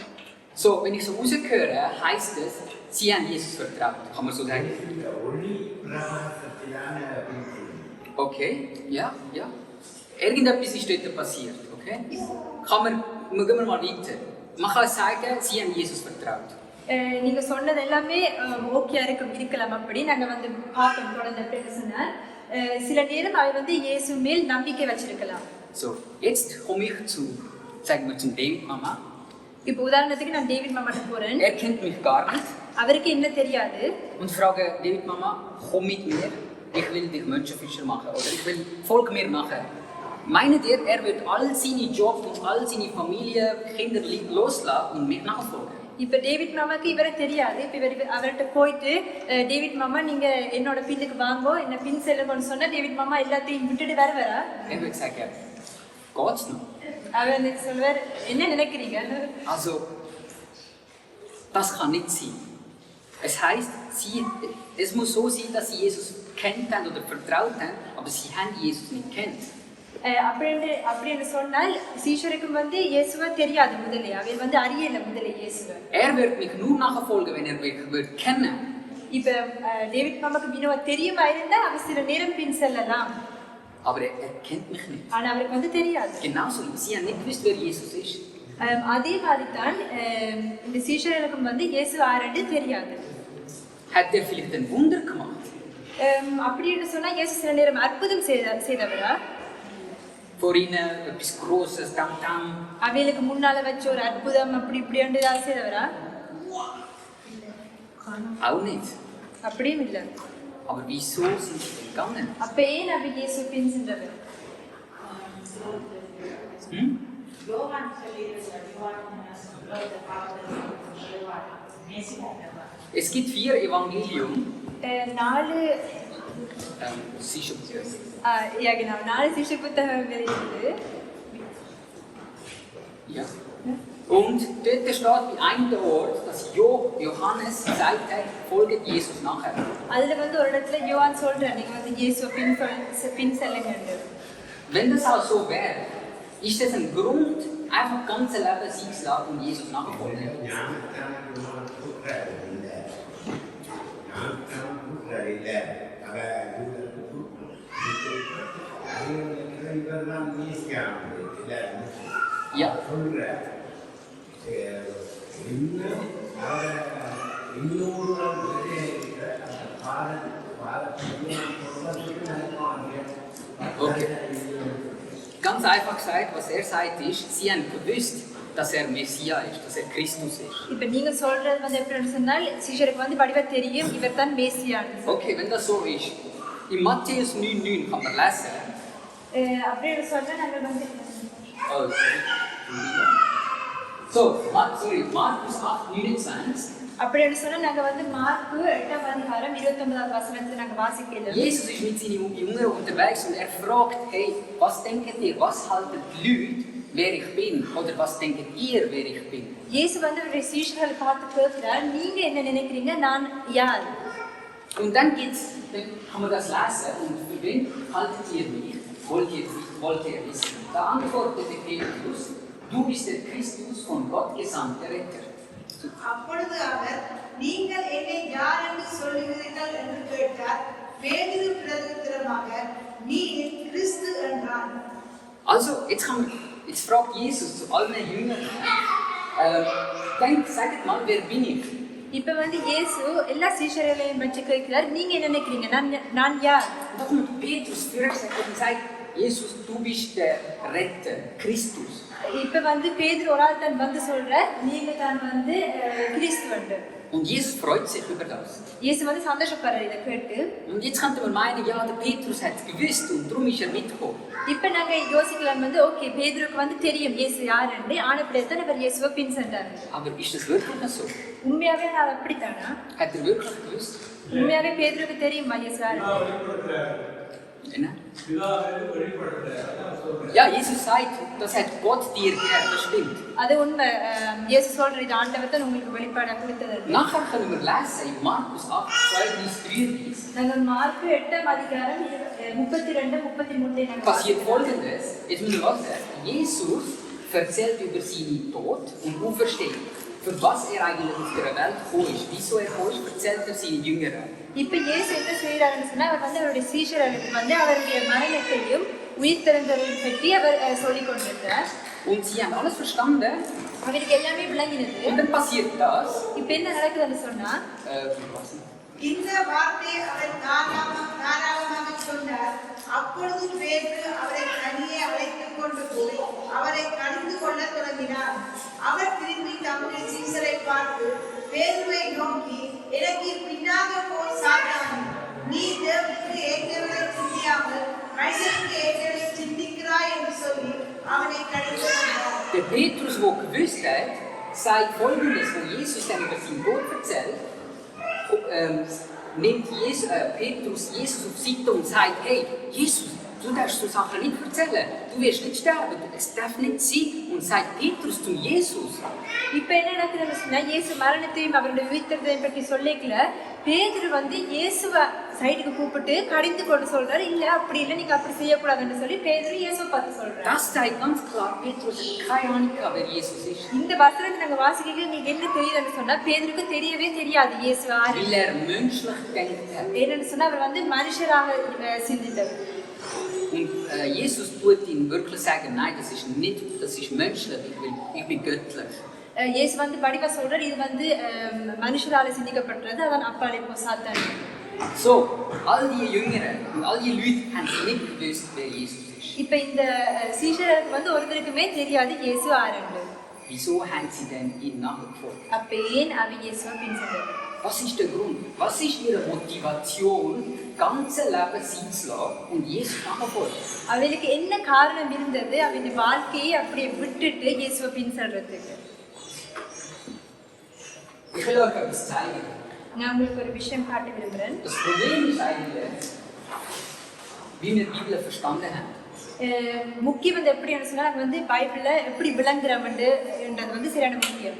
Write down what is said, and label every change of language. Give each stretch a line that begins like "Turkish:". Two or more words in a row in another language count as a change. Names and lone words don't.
German: So, wenn ich so rausgehöre, heißt es, sie haben Jesus vertraut. Kann man so sagen? Okay, ja. Irgendetwas ist dort passiert, okay? Wir gehen mal weiter. Man kann sagen, sie haben Jesus vertraut.
Tamil: நீங்க சொன்னது எல்லாமே ஓகே இருக்கலாம். அப்படி நாங்க வந்து பார்ப்போம் தொடர்ந்து எப்படி சொன்னார். சில நேரம் அவர் வந்து இயேசு மேல் நம்பிக்கை வச்சிருக்கலாம்.
German: So, jetzt komme ich sagen wir zum David Mama.
Tamil: இப்போ உதாரணத்துக்கு நான் டேவிட் மாமாட்ட போறேன்.
German: Er kennt mich gar nicht.
Tamil: அவருக்கு என்ன தெரியாது.
German: Und frage David Mama, komm mit mir, ich will dich Menschenfischer machen oder ich will Folge mir machen. Meint ihr, er wird all seine Job und all seine Familie, Kinder loslassen und mich nachfolgen?
Tamil: இப்போ டேவிட் மாமாக்கு இவரை தெரியாது. இப்போ அவர்கிட்ட போயிட்டு டேவிட் மாமா நீங்க என்னோட பின்னுக்கு வாங்கோ, என்ன பின் செல்லுங்கன்னு சொன்னா டேவிட் மாமா எல்லாத்தையும் விட்டுட்டு வரவரா?
German: Er wird sagen, geht's noch?
Tamil: அவர் சொல்வார், என்ன நினைக்கிறீங்க?
German: Also, das kann nicht sein. Es heißt, es muss so sein, dass sie Jesus kennt haben oder vertraut haben, aber sie haben Jesus nicht kennt.
Tamil: அப்படின்னு சொன்னால் சீஷருக்கும் வந்து இயேசுவை தெரியாது முதலே. அவர் வந்து அறியல முதலே இயேசுவை.
German: Er wird mich nur nachfolgen, wenn er mich wird kennen.
Tamil: இப்ப டேவிட் மாமாக்கு மீனவ தெரியுமா இருந்தா அவர் சில நேரம் பின் செல்லலாம்.
German: Aber er kennt mich nicht.
Tamil: ஆனா அவருக்கு வந்து தெரியாது.
German: Genauso, sie haben nicht gewusst, wer Jesus ist.
Tamil: அதே மாதிரி தான் இந்த சீஷர்களுக்கும் வந்து இயேசு யாருன்னு தெரியாது.
German: Hat er vielleicht ein Wunder gemacht?
Tamil: அப்படின்னு சொன்னா இயேசு சில நேரம் அற்புதம் செய்தவரா?
German: Vor ihnen etwas Grosses, Tam-Tam.
Tamil: அவைகளுக்கு முன்னால வச்ச ஒரு அற்புதம் அப்படி இப்படி ஏதாவது செய்தவரா?
German: Auch nicht.
Tamil: அப்படியும் இல்லை.
German: Aber wieso sind sie denn gegangen?
Tamil: அப்ப ஏன் அப்ப இயேசு பின் சென்றவர்? Hm? யோவான் சொல்லியிருக்கிறார், யோவான் சொல்லுகிற பாவத்தை சொல்லுவார், நேசிக்கிறவர்.
German: Es gibt 4 Evangelium. 4 Sicher. ja genau,
Tamil: 4 சிஷ்ய புத்தகங்கள் இருக்குது.
German: Ja. Und dort steht bei einem Ort, dass Johannes gesagt hat, folgt Jesus nachher.
Tamil: அதுல வந்து ஒரு இடத்துல யோவான் சொல்றார், நீங்க வந்து இயேசுவை பின் செல்லுங்கன்னு.
German: Wenn das auch so wäre, ist das ein Grund, einfach ganze Leben sein zu lassen und Jesus nachfolgen? Ja. Okay. Ganz einfach gesagt, was er sagt ist, sie haben gewusst, dass er Messias ist, dass er Christus ist.
Tamil: இப்ப நீங்க சொல்றது வந்து எப்படின்னு சொன்னால் சிஷ்யருக்கு வந்து வடிவா தெரியும் இவர் தான் மேசியான்னு.
German: Okay, wenn das so ist, in Matthäus 9,9 kann man lesen.
Tamil: அப்படின்னு சொன்னா நாங்க வந்து
English: Oh, sorry.
German: So, Markus 8,29.
Tamil: அப்படின்னு சொன்னா நாங்க வந்து மார்க் 8ஆம் அதிகாரம் 29வது வசனத்தை நாங்க வாசிக்கலாம்.
German: Jesus ist mit seinen Jüngern unterwegs und er fragt, hey, was denkt ihr, was halten die Leute, wer ich bin? Oder was denkt ihr, wer ich bin?
Tamil: இயேசு வந்து அவருடைய சீஷர்களை பார்த்து கேட்கிறார், நீங்க என்ன நினைக்கிறீங்க, நான் யார்?
German: Und dann kann man das lesen und für wen haltet ihr mich? Wollt ihr wissen? Da antwortete Petrus, du bist der Christus von Gott gesandter Retter.
Tamil: அப்பொழுது அவர், நீங்கள் என்னை யார் என்று சொல்லுகிறீர்கள் என்று கேட்டார். பேதுரு பிரதியுத்தரமாக, நீ கிறிஸ்து என்றான்.
German: Also, jetzt fragt Jesus zu allen Jüngern, sagt mal, wer bin ich?
Tamil: இப்ப வந்து இயேசு எல்லா சீஷர்களையும் பற்றி கேட்கிறார், நீங்க என்ன நினைக்கிறீங்க, நான் யார்?
German: Da kommt Petrus fürchtet und sagt, Jesus, du bist der Retter, Christus.
Tamil: இப்ப வந்து பேதுரு ஒரு ஆள் தான் வந்து சொல்றார், நீங்க தான் வந்து கிறிஸ்துவன்.
German: Und Jesus freut sich über das.
Tamil: இயேசு வந்து சந்தோஷப்படுறார் இதை கேட்டு.
German: Und jetzt könnte man meinen, ja, der Petrus hat es gewusst und darum ist er mitgekommen.
Tamil: இப்ப நாங்க யோசிக்கலாம் வந்து, ஓகே, பேதுருக்கு வந்து தெரியும் இயேசு யாருன்னு, ஆனப்படியே தான் அவர் இயேசுவை பின் சென்றார்.
German: Aber ist das wirklich so?
Tamil: உண்மையாவே நான் அப்படித்தானா?
German: Hat er wirklich gewusst?
Tamil: உண்மையாவே பேதுருக்கு தெரியுமா இயேசு யாரு? என்ன?
German: Ja, Jesus sagt, das hat Gott dir gegeben, das stimmt.
Tamil: அது உண்மை. இயேசு சொல்ற இது ஆண்டவர் தான் உங்களுக்கு வெளிப்பாடா கொடுத்தது.
German: Nachher können wir lesen in Markus 8, 32, 33.
Tamil: நாங்கள் மார்க் 8ஆம் அதிகாரம் 32, 33
German: Passiert Folgendes, jetzt müssen wir was sagen. Jesus erzählt über seinen Tod und Auferstehung. Für was er eigentlich auf der Welt gekommen ist, wieso er gekommen ist, erzählt er seinen Jüngern.
Tamil: இப்ப இயேசு என்ன செய்யறாருன்னு சொன்னா, அவர் வந்து அவருடைய சீஷர்களுக்கு வந்து அவருடைய மரணத்தையும் உயிர்த்தெழுந்ததையும் பற்றி அவர் சொல்லிக் கொண்டிருக்கிறார்.
German: Und sie haben alles verstanden.
Tamil: அவருக்கு எல்லாமே விளங்கினது.
German: Und dann passiert das.
Tamil: இப்ப என்ன நடக்குதுன்னு சொன்னா, இந்த வார்த்தையை அவர் தாராளமாக சொன்னார். அப்பொழுது பேதுரு அவரை தனியே அழைத்துக் கொண்டு போய் அவரை கடிந்து கொள்ள தொடங்கினார். அவர் திரும்பி தம்முடைய சீசரை பார்த்து பேதுருவை நோக்கி, எனக்கு பின்னாக போய் சாத்தானே, நீ தேவனுக்கு ஏற்றவரை சிந்தியாமல் மனிதனுக்கு ஏற்றவரை சிந்திக்கிறாய் என்று சொல்லி அவனை கடிந்து கொண்டார்.
German: Der Petrus, der gewusst hat, sagt Folgendes, wo Jesus dann über seinen Tod erzählt, nimmt Petrus Jesus auf Seite und sagt, hey, Jesus, du darfst so Sachen nicht erzählen, du wirst nicht sterben, es darf nicht sein. Und sagt Petrus zu Jesus.
Tamil: இப்ப என்ன நடக்குதுன்னு சொன்னா, இயேசு மரணத்தையும் அவருடைய உயிர்த்தெழுதலையும் பற்றி சொல்லிக்கல, பேதுரு வந்து இயேசுவை சைடுக்கு கூப்பிட்டு கடிந்து கொண்டு சொல்றாரு, இல்ல அப்படி இல்லை, நீங்க அப்படி செய்யக்கூடாதுன்னு சொல்லி பேதுரு இயேசுவை பார்த்து சொல்றாரு.
German: Das zeigt ganz klar, Petrus hat keine Ahnung, wer Jesus ist.
Tamil: இந்த வசனத்தை நாங்க வாசிக்க நீங்க என்ன தெரியுதுன்னு சொன்னா, பேதுருக்கு தெரியவே தெரியாது இயேசு யாரு.
German: Weil er menschlich gedacht hat.
Tamil: என்னன்னு சொன்னா, அவர் வந்து மனுஷராக சிந்தித்தவர்.
German: Und Jesus tut ihm wirklich sagen, nein, das ist menschlich, ich bin göttlich.
Tamil: இயேசு வந்து படிவா சொல்றாரு, இது வந்து மனுஷரால சிந்திக்கப்பட்டது, அதான் அப்பாலே போ சாத்தான்.
German: So, all die Jüngeren und all die Leute haben nicht gewusst, wer Jesus ist.
Tamil: இப்ப இந்த சீஷர்களுக்கு வந்து ஒருத்தருக்குமே தெரியாது இயேசு யாருன்னு.
German: Wieso haben sie denn ihn nachgefolgt?
Tamil: அப்ப ஏன் அவ இயேசுவை பின்சென்றார்கள்?
German: Was ist der Grund? Was ist ihre Motivation, ganze Leben sein zu lassen und Jesus nachfolgen?
Tamil: அவளுக்கு என்ன காரணம் இருந்தது அவளுடைய வாழ்க்கையை அப்படியே விட்டுட்டு இயேசுவை பின்செல்றதுக்கு?
German: Ich will euch etwas zeigen.
Tamil: நான் உங்களுக்கு ஒரு விஷயம் காட்ட விரும்புகிறேன்.
German: Das Problem ist eigentlich, wie wir die Bibel verstanden haben.
Tamil: முக்கியம் வந்து எப்படி சொன்னா நாங்கள் வந்து பைபிளை எப்படி விளங்குறோம்ன்றது வந்து சரியான முக்கியம்.